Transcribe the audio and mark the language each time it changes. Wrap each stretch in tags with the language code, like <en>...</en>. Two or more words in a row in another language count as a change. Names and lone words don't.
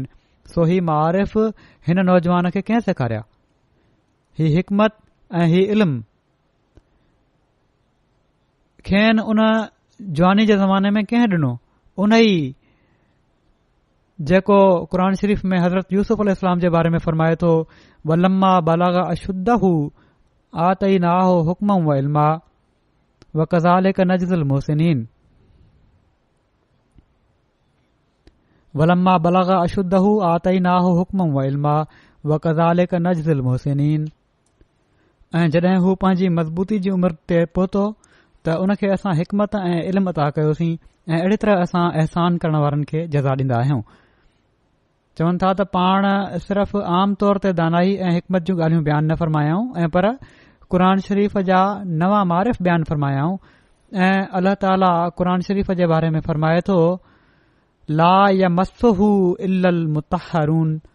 <sd>सो ही मारिफ़ हिन नौजवान खे कंहिं सेखारिया? ही हिकमत ऐं ही इल्म खेनि उन जवानी जे ज़माने में कंहिं ॾिनो? उन ई जेको क़ुर शरीफ़ में हज़रत यूसुफ अलैहिस्सलाम जे बारे में फरमाए थो</sd> <ar>ولما بلغ أشده آتيناه حكما و علما و كذلك نجزي المحسنين. ولما بلغ أشده آتيناه حكما و علما و كذلك نجزي المحسنين.</ar> <sd>ऐं जॾहिं हू पंहिंजी मज़बूती जी उमिरि ते पहुतो त उन खे असां हिकमत ऐं इल्म अता कयोसीं ऐं अहिड़ी तरह असां अहसान करण वारनि खे जज़ा ॾींदा आहियूं। चवनि था त पाण सिर्फ़ आम तौर ते दानाई ऐं हिकमत जूं ॻाल्हियूं बयानु न फरमायाऊं ऐं पर क़ुर शरीफ़ जा नवां मारिफ़ बयानु फरमायाऊं ऐं अल्लाह ताला क़ुर शरीफ़ जे बारे में फरमाए थो</sd> <ar>لا يمسه إلا المطهرون.</ar>